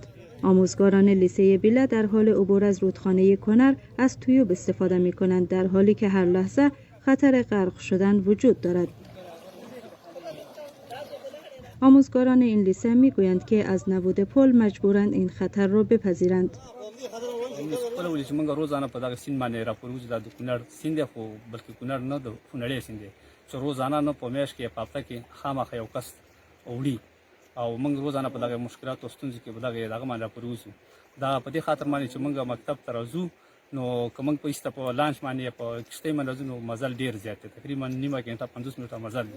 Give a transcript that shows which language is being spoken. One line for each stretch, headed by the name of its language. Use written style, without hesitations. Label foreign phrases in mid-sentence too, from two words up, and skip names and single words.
Persian: آموزگاران لیسه بیله در حال عبور از رودخانه کنر از تویوب استفاده می کنند، در حالی که هر لحظه خطر غرق شدن وجود دارد. آموزگاران این لیسه می گویند که از نبود پل مجبورند این خطر را بپذیرند.
Pashto: خپل ولې چې موږ روزانه په دغه سیند باندې راپورو چې د کونړ سیند دی، خو بلکې کونړ نه د کونړی سیند دی چې روزانه نه په میاشت کې په هفته کې خامخا یو کس وړي او موږ روزانه په دغه مشکلات او ستونزې کې په دغه باندې راپورو وځو. دا په دې خاطر باندې چې موږ مکتب ته راځو نو که موږ په ایسته په لانچ باندې په کښتۍ باندې راځو نو مزل ډېر زیات دی، تقریبا نیمه ګنټه 50 منټه مزل دی.